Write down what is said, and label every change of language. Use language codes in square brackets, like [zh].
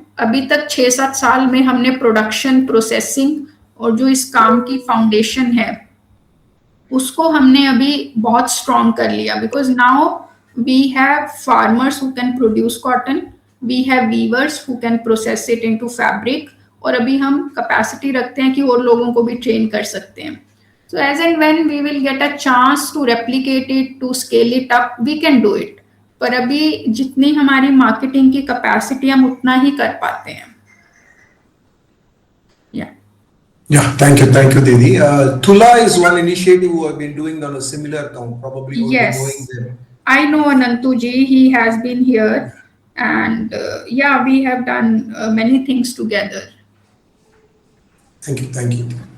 [hi] अभी तक 6-7 साल में हमने प्रोडक्शन, प्रोसेसिंग और जो इस काम की फाउंडेशन है उसको हमने अभी बहुत स्ट्रॉन्ग कर लिया. [en] because now we have farmers who can produce cotton, we have weavers who can process it into fabric, [hi] और अभी हम कैपेसिटी रखते हैं कि और लोगों को भी ट्रेन कर सकते हैं. [en] So as and when we will get a chance to replicate it, to scale it up, we can do it. [hi] पर अभी जितनी हमारी मार्केटिंग की कैपेसिटी हम उतना ही कर पाते हैं. [en] Yeah, thank you, Didi. Tula is one initiative who have been doing on a similar count, probably also Yes, knowing them. I know Anantu ji, he has been here, and yeah, we have done many things together. Thank you.